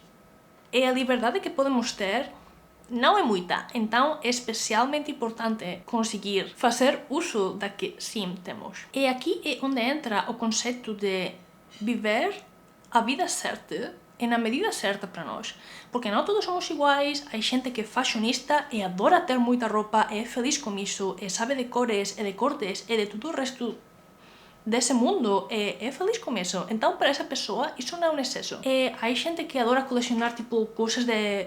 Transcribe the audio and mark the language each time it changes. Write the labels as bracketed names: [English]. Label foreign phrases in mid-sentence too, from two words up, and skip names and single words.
[Galician] E a liberdade que podemos ter non é moita, então é especialmente importante conseguir facer uso da que sim temos. [Portuguese] E aqui é onde entra o conceito de viver a vida certa e na medida certa para nós. [Galician] Porque non todos somos iguais, hai xente que é fashionista e adora ter moita roupa e é feliz con iso, e sabe de cores e de cortes e de todo o resto dese mundo e é feliz con eso. Então, para esa persoa, iso non é un exceso. E hai xente que adora coleccionar, tipo, cousas de...